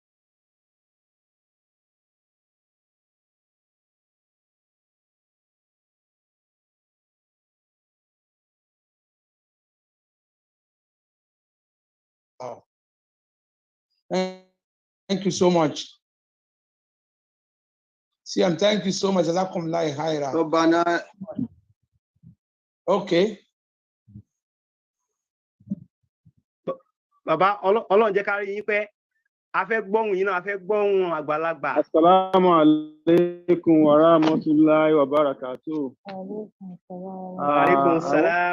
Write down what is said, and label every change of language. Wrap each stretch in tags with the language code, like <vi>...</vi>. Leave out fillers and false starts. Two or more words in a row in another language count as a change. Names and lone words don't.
<en>Thank you so much. Siam, thank you so much. Okay.</en> <yo>Bàbá Ọlọ́run jẹ́ ká rí yín pé a fẹ́ gbóhùn yín náà, a fẹ́ gbóhùn àgbàlagbà.</yo> <ar>السلام عليكم ورحمة الله وبركاته. عليكم السلام.</ar>